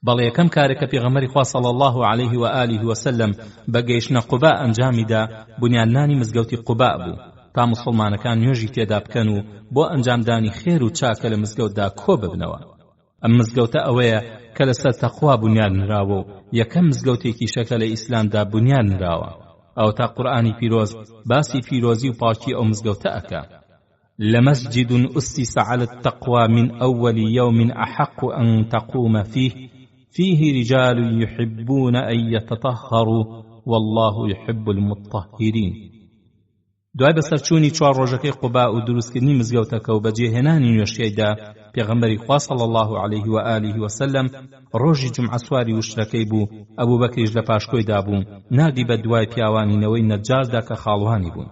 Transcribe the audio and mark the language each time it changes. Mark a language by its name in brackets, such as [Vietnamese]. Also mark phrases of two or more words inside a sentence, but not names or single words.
[Central Kurdish] بەڵێ یەکەم کارێک کە پێغەمبەری خوا [Arabic] صلی الله عليه و آله وسلم [Central Kurdish] بە گەیشتنە قوبا ئەنجامیدا بنیاننانی مزگەوتی قوبا بوو تا موسڵمانەکان نوێژی تێدا بکەن و بۆ ئەنجامدانی خێر و چاکە لە مزگەوتدا کۆ ببنەوە. ئەم مزگەوتە ئەوەیە کە لەسەر تەقوا بنیانراوە و یەکەم مزگەوتێکی شەکە لە ئیسلامدا بنیانراوە. ئەو تا قورئانی پیرۆز باسی پیرۆزی و پاکی ئەو مزگەوتە ئەکا. [Arabic] لمسجد أسس على التقوى من أول يوم أحق أن تقوم فيه رجال يحبون أن يتطهروا والله يحب المطهرين. [Central Kurdish] دوای بەسەرچوونی چوار ڕۆژەکەی قوبا و دروستکردنی مزگەوتەکە و بەجێهێنانی نوێشیەکەیدا پێغەمبەری خوا [Arabic] صلی الله عليه و آله وسلم [Central Kurdish] ڕۆژی جمعە سواری وشترەکەی بوو. ئەبوو بەکریش لە پاشکۆیدا بوو، نردی بە دوای پیاوانینەوەی نەجاردا کە خاڵوانی بوون.